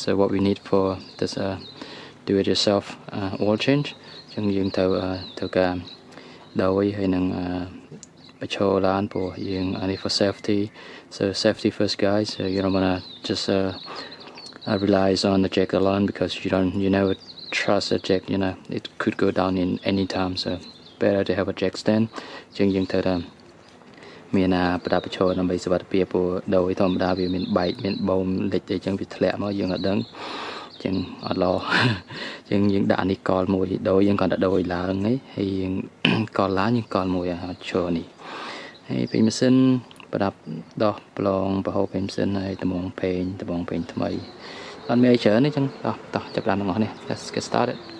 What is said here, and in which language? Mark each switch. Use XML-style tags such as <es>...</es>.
<en>So what we need for this do it yourself oil change</en> <km>ចឹងយើងត្រូវការដូរហើយនឹងបញ្ឈរឡានព្រោះយើងនេះ</km> <en>for safety, so safety first guys. So you don't want to just relies on the jack alone because you never trust a jack, it could go down in any time, so better to have a jack stand.</en> <km>ជាងយើងត្រូវតែមានប្រដាប់បញ្ឈរដើម្បីសុវត្ថិភាពព្រោះដូរធម្មតាវាមានបែកមានបូមលិចអីចឹងវាធ្លាក់មកយើងអត់ដឹងចឹងអត់ល្អចឹងយើងដាក់នេះកលមួយដូរយើងគាត់តែដូរឡើងហើយយើងកលឡើងយើងកលមួយឈរនេះហើយពេញម៉ាស៊ីនប្រដាប់ដោះប្រឡងប្រហូរពេញម៉ាស៊ីនហើយត្បូងពេញថ្មីអត់មានអីច្រើនទេចឹងតោះចាប់តាមទាំងអស់នេះ</km> <en>Let's get started.</en>